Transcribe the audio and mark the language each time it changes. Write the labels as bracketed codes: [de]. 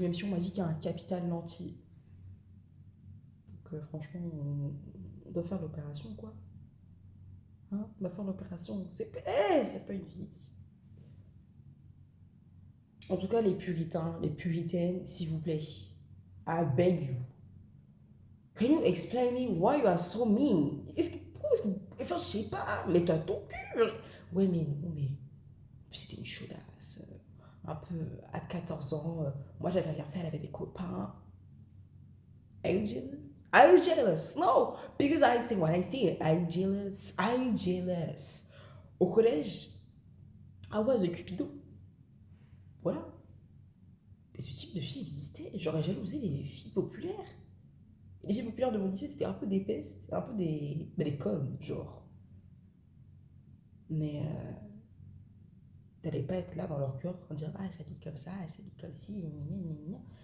[fr] Même si on m'a dit qu'il y a un capital lentille. Donc franchement, on doit faire l'opération, quoi. Hein, on doit faire l'opération. C'est pas une vie. En tout cas, les puritains, les puritaines, s'il vous plaît, [en] I beg you. Can you explain me why you are so mean? [fr] Pourquoi est-ce que. Enfin, je sais pas, mais t'as ton cul. Ouais, mais non, mais. C'était une chaudasse. Un peu à 14 ans. Moi, j'avais rien fait, elle avait des copains. [en] Are you jealous? Are you jealous? No, because I say what I say. Are you jealous? Are you jealous? [fr] Au collège, [en] I was a Cupido. [fr] Voilà. Et ce type de fille existait. J'aurais jalousé les filles populaires. Et les filles populaires de mon lycée, c'était un peu des pestes, un peu des connes, genre. Mais t'allais pas être là dans leur cœur en dire ah, elle s'habille comme ça, elle s'habille comme ci, gna, gna, gna.